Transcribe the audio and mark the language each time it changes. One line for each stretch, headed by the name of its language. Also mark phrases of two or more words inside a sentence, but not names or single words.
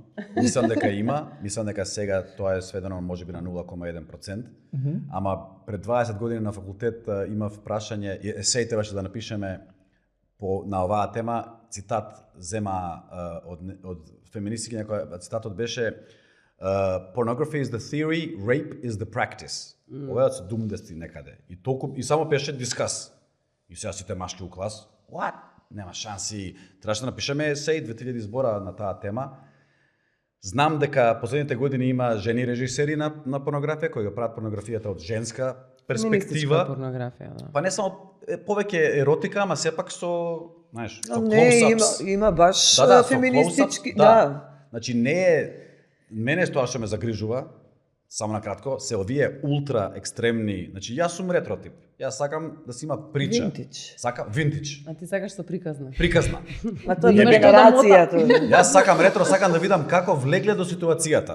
Macedonian: Мислам дека има, мислам дека сега тоа е сведено можеби на 0,1%. Ама пред 20 години на факултет имав прашање, есеј требаше да напишеме на оваа тема, цитат зема од феминистки, некоја цитатот беше
English: pornography is the theory, rape is the practice.
Macedonian: Ова е од 70 некаде. И само беше дискас. И сега сите машки у клас, what? Нема шанси. Требаше да напишеме есеј 2000 збора на таа тема. Знам дека последните години има жени режисери на порнографија кои го прават порнографијата од женска перспектива. Порнографија, да. Па не само повеќе еротика, ама сепак со, знаеш, со Не, close-ups. има баш со феминистички, close-ups, да. Значи не е мене тоа што ме загрижува, само на кратко, се овие ултра екстремни, значи јас сум ретро тип. Јас сакам да си има прича. Винтидж. Сакам винтидж. А ти сакаш што приказна. Приказна. Ма тоа е Јебе друга га. генерацијата. Јас сакам ретро, сакам да видам како влегле до ситуацијата.